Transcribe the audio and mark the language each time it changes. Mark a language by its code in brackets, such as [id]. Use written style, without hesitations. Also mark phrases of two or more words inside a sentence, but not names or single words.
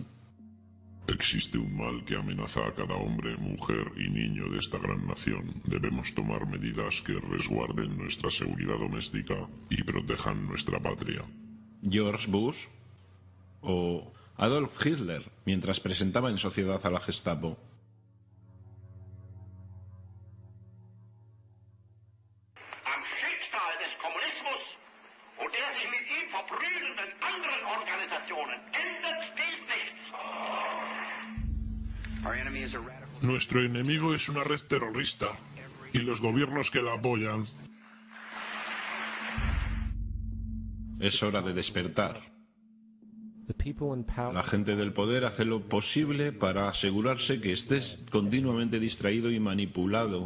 [es] Existe un mal que amenaza a cada hombre, mujer y niño de esta gran nación. Debemos tomar medidas que resguarden nuestra seguridad doméstica y protejan nuestra patria. George Bush o Adolf Hitler, mientras presentaba en sociedad a la Gestapo. [de] Am Schicksal des Kommunismus und der sich mit ihm verprügelnden anderen Organisationen ändert dies nichts. [es] Nuestro enemigo es una red terrorista y los gobiernos que la apoyan. Es hora de despertar. La gente del poder hace lo posible para asegurarse que estés continuamente distraído y manipulado.